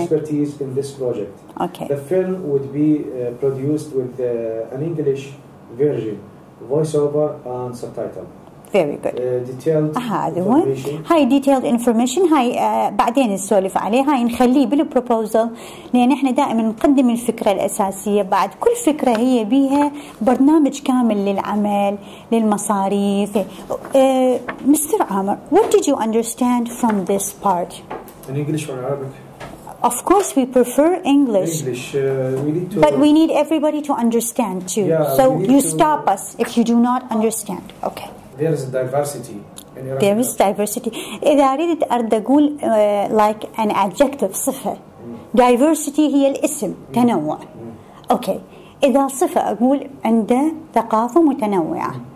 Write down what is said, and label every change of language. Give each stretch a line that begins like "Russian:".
English: expertise in this project. Okay. The film would be produced with an English version, voiceover and subtitle. Very good. Detailed
Arabic: هذا هو.
English: information.
Arabic: هاي
English: detailed information
Arabic: هاي بعدين نسولف عليه، هاي نخليه بالبروبوزل، لأن احنا دائما نقدم الفكرة الأساسية، بعد كل فكرة هي بيها برنامج كامل للعمل للمصاريف.
English: Mr. Amar, what did you understand from this part? In English or Arabic? Of course we prefer English. We need to. But we need everybody to understand too. Yeah, so we need you to- stop us if you do not understand. Okay. There is diversity in Iraq. There is diversity.
Arabic: إذا أريد أقول
English: like an adjective
Arabic: صفة. Diversity هي الاسم تنوع.
English: Okay.
Arabic: إذا صفة أقول عنده ثقافة متنوعة.